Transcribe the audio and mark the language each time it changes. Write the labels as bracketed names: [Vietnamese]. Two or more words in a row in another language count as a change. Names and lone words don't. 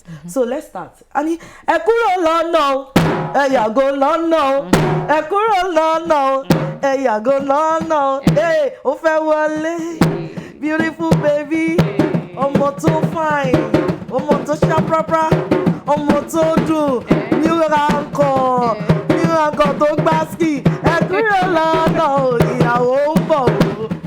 [English] So let's start. Ani, [Yoruba] Ekuro Lono, Eyago Lono, Ekuro Lono, Eyago Lono, hey, Ofe Wale, [English] beautiful baby, [Yoruba] Omo to fine, Omo to shaprapra, Omo to do, new uncle to gbaski, Ekuro Lono, ìyàwó ń bọ̀ o.